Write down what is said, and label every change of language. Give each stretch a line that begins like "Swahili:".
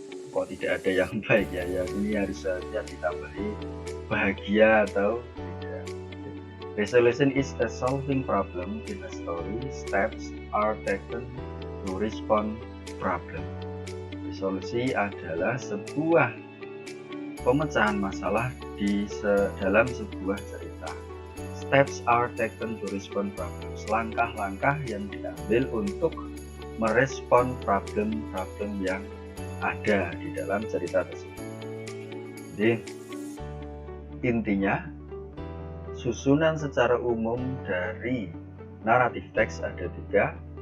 Indonesian: Kok tidak ada yang baik ya, ini harus ditambahi bahagia atau tidak.
English: Resolution is a solving problem in a story. Steps are taken to respond problem.
Indonesian: Resolusi adalah sebuah pemecahan masalah di dalam sebuah cerita.
English: Steps are taken to respond problems.
Indonesian: Langkah-langkah yang diambil untuk merespon problem-problem yang ada di dalam cerita tersebut. Jadi intinya, susunan secara umum dari naratif teks ada 3.